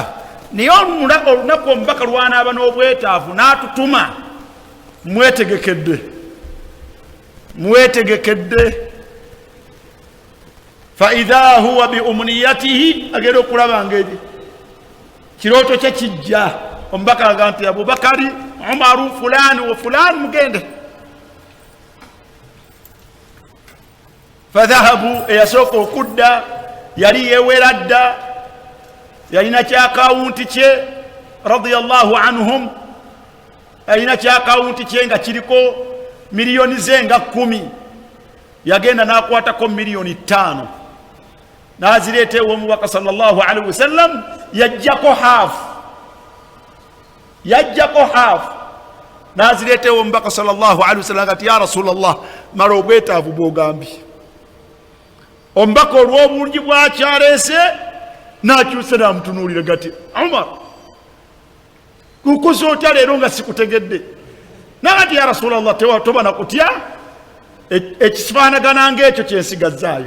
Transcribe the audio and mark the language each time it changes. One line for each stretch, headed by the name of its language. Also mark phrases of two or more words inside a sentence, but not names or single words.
Ganda: naye olunaku omubaka lwanaaba n'obwetaavu n'atutuma, mwetegekedde.
Arabic: فإذا هو بأمنيته
Ganda: agenda okulaba ngeri kirooto kye kijja. Omubaka agamba nti Abubakari,
Arabic: Umaru, فلان وفلان mugende.
Ganda: Fadhahabu, eyasooka okudda yali yeewera dda, yalina kyakawunti kye
Arabic: رضي الله عنهم,
Ganda: yalina kyakawunti kye nga kiriko miliyoni ze nga 10. Yagenda n'akwatako miliyoni 5 n'azireeta ew'omubaka
Arabic: صلى الله عليه وسلم.
Ganda: Yajjako haafu n'azireeta ew'omubaka
Arabic: صلى الله عليه وسلم
Ganda: ati
Arabic: يا رسول الله,
Ganda: mala obwetaavu bw'ogambye. Omubaka olw'obulungi bwakyaleese n'akyuse n'amutunuulira gati, Umar, kukuza otya leero nga sikutegedde? N'agati
Arabic: يا رسول الله,
Ganda: toba na kutya, ekifaanagana ng'ekyo kyensigazaayo.